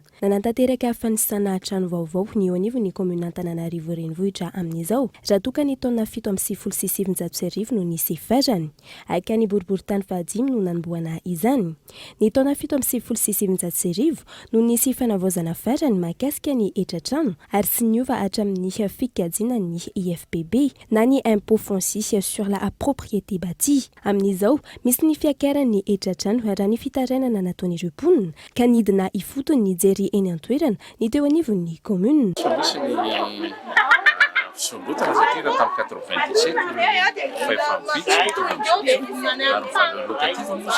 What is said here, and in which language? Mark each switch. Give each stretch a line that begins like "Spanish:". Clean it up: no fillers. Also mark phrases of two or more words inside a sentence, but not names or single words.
Malagasy: Nanantanteraka fanisana trano vaovao ny eo anivon'ny commune Antananarivo renivohitra amin'izao raha toka ny taona 7.700 no nisy farany. Aka ny boriboritany fahadimy no nanomboana izany. Ny taona 7.700 no nisy fanavaozana farany mahakasika ny etra-trano ary sy niova hatramin'ny fikajina ny IFPB na ny
French: impôt foncier sur la propriété bâtie.
Malagasy: Amin'izao misy ny fiakarany etra-trano raha ny fitarainana nataon'ireo mponina ka nidina ifotony ny jery eny an-toerana ny teo anivon'ny commune. Misy ny fisolotana satria raha tamin'ny 97 fa efa vitsy ary
French: valeur locative